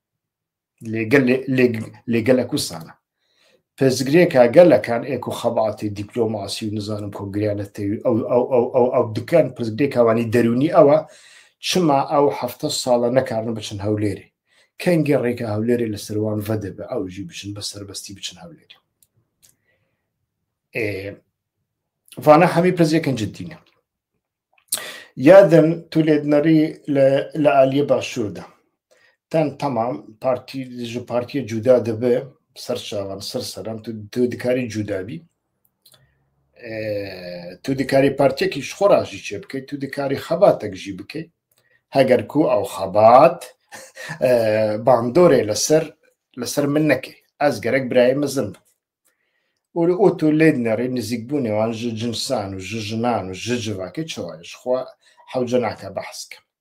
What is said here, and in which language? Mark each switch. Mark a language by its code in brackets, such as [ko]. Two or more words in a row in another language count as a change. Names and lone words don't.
[ku] لێگەلک وسانە پێزگرێکە گەلەکان ئێک و خەباتی دیپلۆماسی و نزانم کۆگریانەتەوی ئەو دکان پرزگرێکاوانی دەرونی ئەوە چما ئەو 7 ساڵە نەکارن بچن هەولێرێ کەنگی ڕێکە هەولێرێ لە سەروان ڤەدەبە ئەوژی بچن بە سەربەستی بچن هەولێرێ وانە هەمی پرزیەکەن جددینە یادن تو لێدنەری لە ئالیە باشووردا تەن تەمام پارتیە جودا دەبێ سەر چاوان سەرسەران تو دکاری جودابی تو دکاری پارتیەکیش خۆڕاژی چێ بکەیت تو دکاری خەباتێکژی بکەیت هەگەر کو ئەو خەبات باندۆرێ لەسەر من نەکەی ئەس گەرەک برای مەزن بم ئۆ تۆ لێ دنەڕێ نزیکبوونێوان ژ جنسان و ژ ژنان و ژ جڤاکەی چاوایش خوا حەوجە ناکە بەحسکە